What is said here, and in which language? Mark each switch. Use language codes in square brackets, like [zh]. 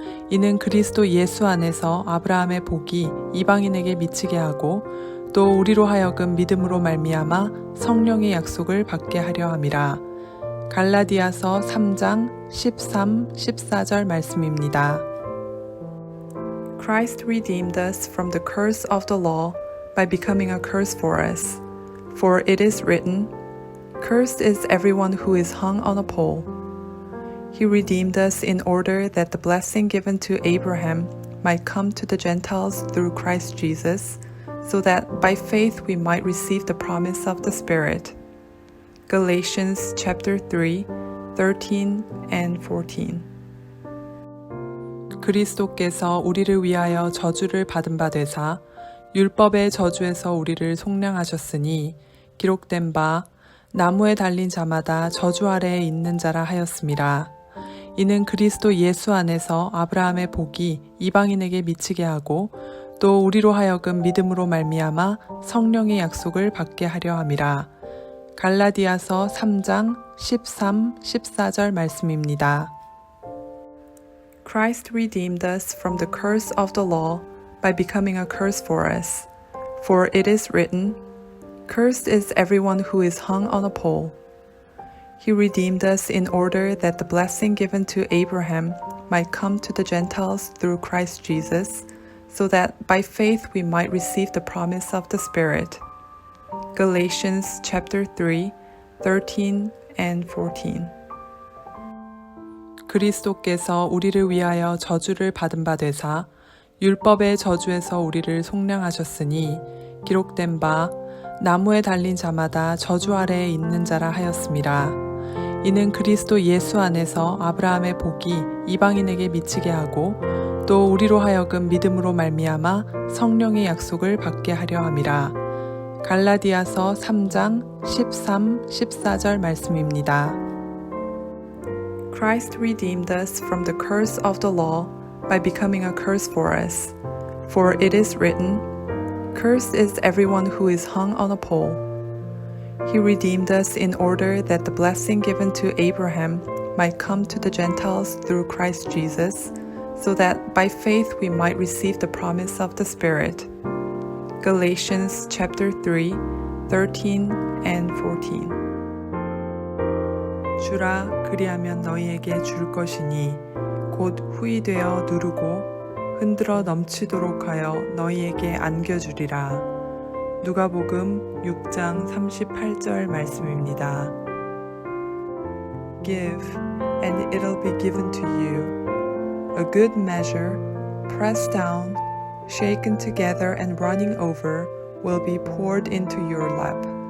[ko] 이는 그리스도 예수 안에서 아브라함의 복이 이방인에게 미치게 하고 또 우리로 하여금 믿음으로 말미암아 성령의 약속을 받게 하려 함이라. 갈라디아서 3장 13, 14절 말씀입니다. [en] Christ redeemed us from the curse of the law by becoming a curse for us. For it is written, Cursed is everyone who is hung on a pole. He redeemed us in order that the blessing given to Abraham might come to the Gentiles through Christ Jesus, so that by faith we might receive the promise of the Spirit. Galatians chapter 3, 13 and 14. [ko] 그리스도께서 우리를 위하여 저주를 받은 바 되사 율법의 저주에서 우리를 속량하셨으니 기록된 바 나무에 달린 자마다 저주 아래에 있는 자라 하였음이라. 이는 그리스도 예수 안에서 아브라함의 복이 이방인에게 미치게 하고 또 우리로 하여금 믿음으로 말미암아 성령의 약속을 받게 하려 함이라. 갈라디아서 3장 13, 14절 말씀입니다. [en] Christ redeemed us from the curse of the law by becoming a curse for us. For it is written, Cursed is everyone who is hung on a pole. He redeemed us in order that the blessing given to Abraham might come to the Gentiles through Christ Jesus, so that by faith we might receive the promise of the Spirit. Galatians chapter 3, 13 and 14. [ko] 그리스도께서 우리를 위하여 저주를 받은 바 되사 율법의 저주에서 우리를 속량하셨으니 기록된 바 나무에 달린 자마다 저주 아래에 있는 자라 하였음이라. 이는 그리스도 예수 안에서 아브라함의 복이 이방인에게 미치게 하고 또 우리로 하여금 믿음으로 말미암아 성령의 약속을 받게 하려 함이라. 갈라디아서 3장 13, 14절 말씀입니다. [en] Christ redeemed us from the curse of the law by becoming a curse for us. For it is written, Cursed is everyone who is hung on a pole. He redeemed us in order that the blessing given to Abraham might come to the Gentiles through Christ Jesus, so that by faith we might receive the promise of the Spirit. Galatians chapter 3, 13 and 14. [ko] 주라 그리하면 너희에게 줄 것이니 곧 후이되어 누르고 흔들어 넘치도록 하여 너희에게 안겨주리라. 누가복음 6장 38절 말씀입니다. [en] Give, and it'll be given to you. A good measure, pressed down, shaken together and running over, will be poured into your lap.